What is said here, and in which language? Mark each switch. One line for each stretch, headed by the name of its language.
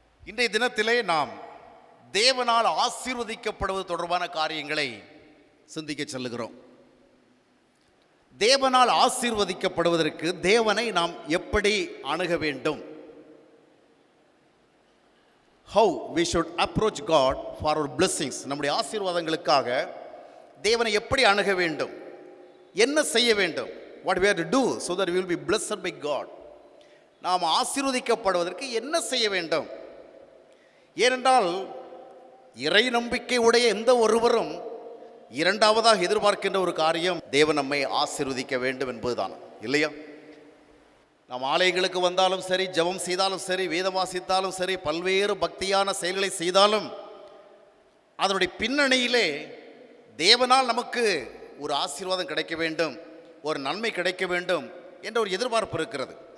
Tamil: இன்றைய தினத்திலே நாம் தேவனால் ஆசீர்வதிக்கப்படுவது தொடர்பான காரியங்களை சிந்திக்க செல்லுகிறோம். தேவனால் ஆசீர்வதிக்கப்படுவதற்கு தேவனை நாம் எப்படி அணுக வேண்டும்?
English: How we should approach God for our blessings.
Tamil: நம்முடைய ஆசீர்வாதங்களுக்காக தேவனை எப்படி அணுக வேண்டும், என்ன செய்ய வேண்டும்?
English: What we have to do so that we will be blessed by God.
Tamil: நாம் ஆசீர்வதிக்கப்படுவதற்கு என்ன செய்ய வேண்டும்? ஏனென்றால் இறை நம்பிக்கை உடைய எந்த ஒருவரும் இரண்டாவதாக எதிர்பார்க்கின்ற ஒரு காரியம் தேவன் நம்மை ஆசீர்வதிக்க வேண்டும் என்பதுதான், இல்லையா? நாம் ஆலயங்களுக்கு வந்தாலும் சரி, ஜெபம் செய்தாலும் சரி, வேதம் வாசித்தாலும் சரி, பல்வேறு பக்தியான செயல்களை செய்தாலும் அதனுடைய பின்னணியிலே தேவனால் நமக்கு ஒரு ஆசீர்வாதம் கிடைக்க வேண்டும், ஒரு நன்மை கிடைக்க வேண்டும் என்ற ஒரு எதிர்பார்ப்பு இருக்கிறது.